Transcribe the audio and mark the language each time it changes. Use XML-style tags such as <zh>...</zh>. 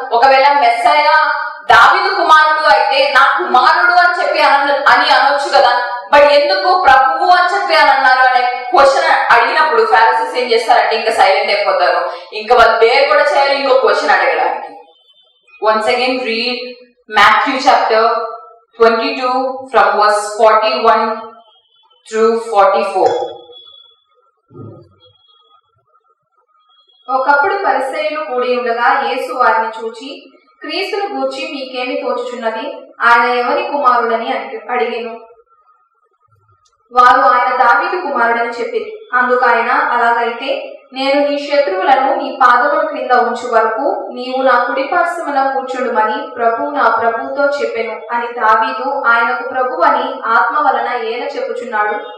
<te>ఒకవేళ మెస్సయ దావీదు కుమారుడు అయితే నా కుమారుడు అని చెప్పి అని అనొచ్చు కదా, బట్ ఎందుకు ప్రభువు అని చెప్పి అని అన్నారు అనే క్వశ్చన్ అడిగినప్పుడు ఫారిసీస్ ఏం చేస్తారంటే ఇంకా సైలెంట్ అయిపోతారు. ఇంకా వాళ్ళు బేర్ కూడా చేయాలి ఇంకో క్వశ్చన్ అడగడానికి.</te> <en>Once again read Matthew chapter 22 from verse 41 through 44.</en> <te>ఒకప్పుడు పరిసయ్యులు కూడి ఉండగా యేసు వారిని చూచి, క్రీస్తును గూర్చి మీకేమి తోచుచున్నది? ఆయన ఎవరి కుమారుడని అడిగెను. వారు ఆయన దావీదు కుమారుడని చెప్పిరి. అందుకు ఆయన, అలాగైతే నేను నీ శత్రువులను నీ పాదముల క్రింద ఉంచు వరకు నీవు నా కుడిపార్శ్వమున కూర్చుండుమని ప్రభు నా ప్రభుతో చెప్పెను అని దావీదు ఆయనకు ప్రభు అని ఆత్మ వలన ఏల చెప్పుచున్నాడు.</te>